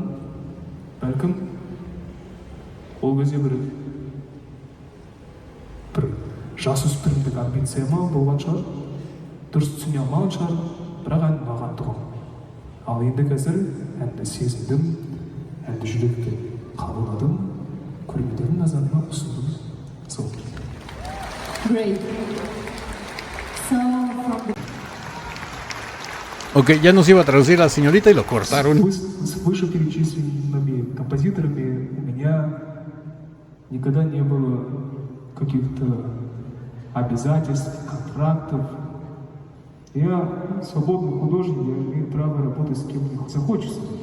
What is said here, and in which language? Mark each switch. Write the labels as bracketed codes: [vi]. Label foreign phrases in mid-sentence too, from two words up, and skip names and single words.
[kk] Бәлкім ол кезде бір жасөспірімдік амбицияма болған шығар, дұрыс түсіне алмаған шығар, бірақ ән маған тұғым. Ал енді қазір әнді сезіндім, әнді жүрекке қабылдадым, көрермендердің назарына ұсындым. Сол. [en] Great. So from the... [es] Ok, ya nos iba a traducir la señorita y lo cortaron. [ru] С вышеперечисленными композиторами у меня никогда не было каких-то обязательств, контрактов. Я свободный художник, я имею право работать с кем мне захочется.